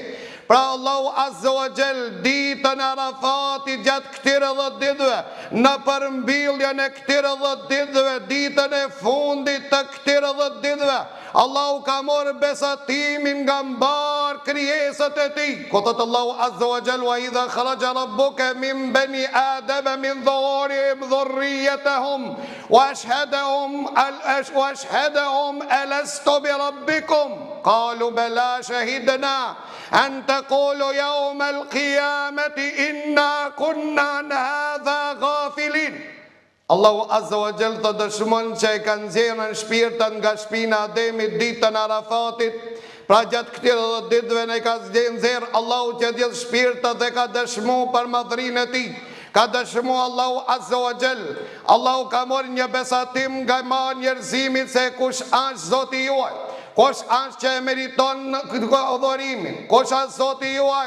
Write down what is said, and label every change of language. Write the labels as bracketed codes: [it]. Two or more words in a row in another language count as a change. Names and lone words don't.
[sq] Pra Allahu [ar] عز وجل [sq] ditën e Arafatit gjatë këtyre 10 ditëve, në përmbylljen e këtyre 10 ditëve, ditën e fundit të këtyre 10 ditëve, Allahu ka morë besatimin nga mbar krijesat e tij. Ku thot Allahu [ar] عز وجل, وإذ خرج ربك من بني آدم من ظهورهم ذريتهم وأشهدهم ألست بربكم قالوا بلى شهدنا أن تقولوا يوم القيامة إنا كنا عن هذا غافلين. [sq] Allahu [ar] عز وجل [sq] të dëshmon që e kanë nxjerrën shpirtën nga shpina e Ademit ditën e Arafatit. Pra gjatë këtyre 10 ditëve ne ka nxjerrë Allahu që gjithë shpirtët dhe ka dëshmu për madhrinë e tij. Ka dëshmu Allahu [ar] عز وجل. [sq] Allahu ka marrë një besatim nga njerëzimit se kush është Zoti juaj, kush është që e meriton adhurimin, kush është Zoti juaj.